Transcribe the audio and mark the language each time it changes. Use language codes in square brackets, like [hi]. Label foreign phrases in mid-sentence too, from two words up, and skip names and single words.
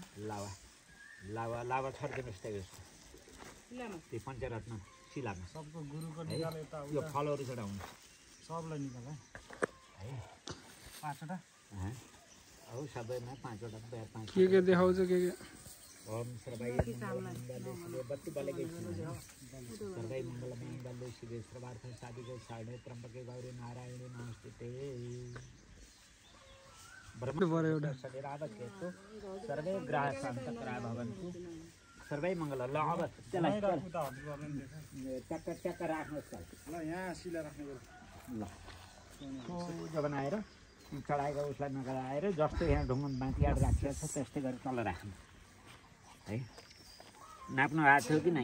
[ne] लावा लावा लावा छर्दिनुहोस् त्यही जस्तो त्यो पञ्चरत्न शिलामा सबको गुरुको निकाल यता यो फलहरू चढाउनु सबलाई निकाल है 5वटा अब सबैमा 5वटा पाँच के देखाउँछ के [sa] ओम सर्वै मङ्गलमङ्गले शिवे [ne] बत्ती बलेकै [sa] सर्वै मङ्गलमङ्गले शिवे सर्वार्थ साधिके शरणे त्र्यम्बके गौरी नारायणी नमस्ते ब्रह्म शरीरावकेतु सर्वे ग्रह शान्तकरा भवन्तु सर्वै मङ्गल [ne] ल अब त्यसलाई ट्याक्क राख्नुहोस् ल यहाँ सिला राख्ने ल जो बनाएर चढाएको उसलाई नगराएर जस्तो यहाँ ढुङ्गा माथि आएर राखिएको छ त्यस्तै गरेर तल राख्नु है नाप्नु आएको थियो कि नै